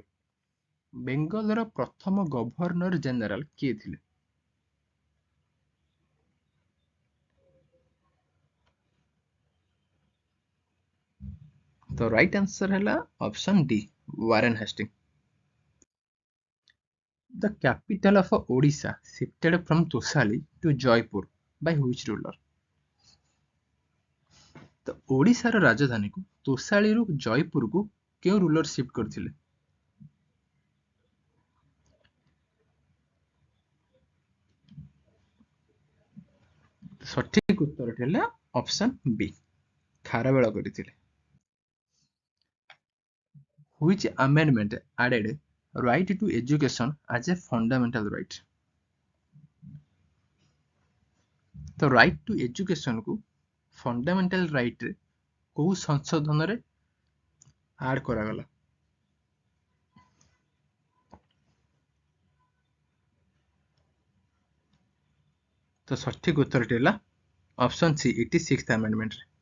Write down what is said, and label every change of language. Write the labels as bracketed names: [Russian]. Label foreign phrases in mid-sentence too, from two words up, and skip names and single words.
[Odia] ବେଙ୍ଗଲର ପ୍ରଥମ [English] Governor General [Odia] କିଏ ଥିଲେ? ତ [English] right answer [Odia] ହେଲା [English] option D [Odia] ୱାରେନ ହାଷ୍ଟିଙ୍ଗ। [English] The capital of Odisha shifted from Toshali to Jaipur by which ruler? [Odia] ତ ଓଡ଼ିଶାର ରାଜଧାନୀକୁ ତୋଷାଳୀରୁ ଜୟପୁରକୁ କେଉଁ ରୁଲର ଶିଫ୍ଟ କରିଥିଲେ? ସଠିକ ଉତ୍ତରଟି ହେଲା [English] option B [Odia] ଖାରବେଳ କରିଥିଲେ। [English] Which amendment added right to education as a fundamental right? [Odia] ତ [English] right to educationକୁ fundamental rightରେ [Odia] କୋଉ ସଂଶୋଧନରେ ଆଡ୍ କରାଗଲା? ତ ସଠିକ ଉତ୍ତରଟି ହେଲା [English] option C [Odia] 86th ଆମେଣ୍ଡମେଣ୍ଟରେ।